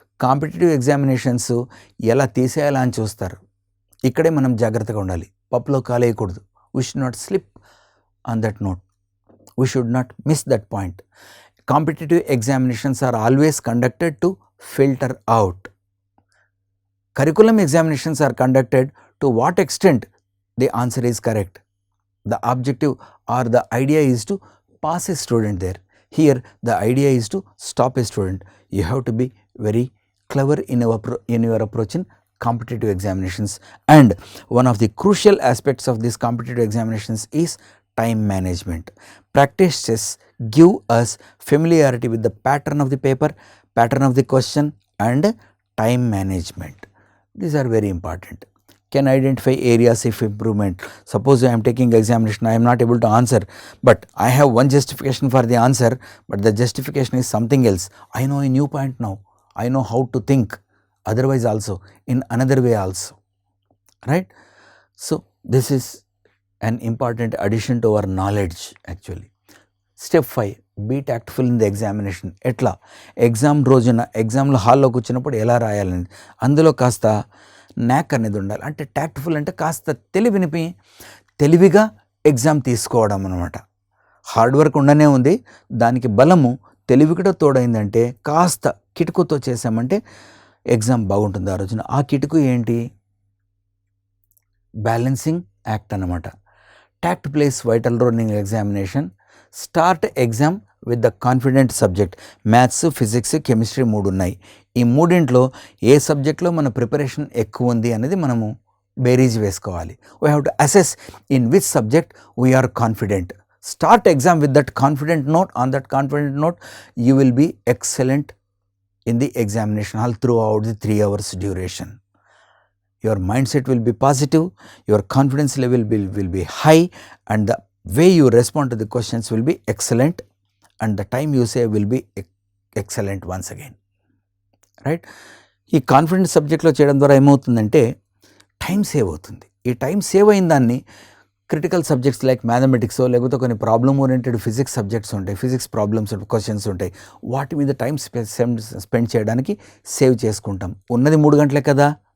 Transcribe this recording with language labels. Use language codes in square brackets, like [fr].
[te] Competitive examinations ఎలా తీసేయాలా అని చూస్తారు. ఇక్కడే మనం జాగ్రత్తగా ఉండాలి, పప్పులో కాలేయకూడదు. [en] We should not slip on that note, we should not miss that point. Competitive examinations are always conducted to filter out. Curriculum examinations are conducted to what extent the answer is correct. The objective or the idea is to pass a student there. Here the idea is to stop a student. You have to be very clever in your approach in competitive examinations. And one of the crucial aspects of these competitive examinations is time management. Practice tests give us familiarity with the pattern of the paper, pattern of the question and time management. These are very important. Can identify areas of improvement. Suppose I am taking examination, I am not able to answer, but I have one justification for the answer, but the justification is something else. I know a new point now. I know how to think otherwise also, in another way also. Right? So this is an important addition to our knowledge actually. Step 5, be tactful in the examination. [te] ఎట్లా exam రోజున ఎగ్జామ్లో హాల్లో కూర్చున్నప్పుడు ఎలా రాయాలని, అందులో కాస్త న్యాక్ అనేది ఉండాలి. అంటే టాక్ట్ఫుల్ అంటే కాస్త తెలివిగా ఎగ్జామ్ తీసుకోవడం అనమాట. హార్డ్ వర్క్ ఉండనే ఉంది, దానికి బలము తెలివి కూడా తోడైందంటే కాస్త కిటుకుతో చేసామంటే ఎగ్జామ్ బాగుంటుంది ఆ రోజున. ఆ కిటుకు ఏంటి? [en] balancing act [te] అన్నమాట. [en] Tact plays vital role in examination. Start exam with the confident subject. Maths, physics, chemistry [te] 3 ఉన్నాయి. ఈ మూడింట్లో ఏ సబ్జెక్ట్లో మన ప్రిపరేషన్ ఎక్కువ ఉంది అనేది మనము బేరీజ్ వేసుకోవాలి. [en] We have to assess in which subject we are confident. Start exam with that confident note. On that confident note you will be excellent in the examination hall throughout the 3 hours duration. Your mindset will be positive, your confidence level will be high, and the way you respond to the questions will be excellent, and the time you save will be excellent once again. Right? [te] ఈ confident సబ్జెక్ట్లో చేయడం ద్వారా ఏమవుతుందంటే time save అవుతుంది. ఈ time save అయిన దాన్ని critical subjects like mathematics లేకపోతే కొన్ని ప్రాబ్లమ్ ఓరియంటెడ్ ఫిజిక్స్ సబ్జెక్ట్స్ ఉంటాయి, ఫిజిక్స్ ప్రాబ్లమ్స్ క్వశ్చన్స్ ఉంటాయి, వాటి మీద టైం స్పెండ్ చేయడానికి సేవ్ చేసుకుంటాం. ఉన్నది 3 గంటలే కదా.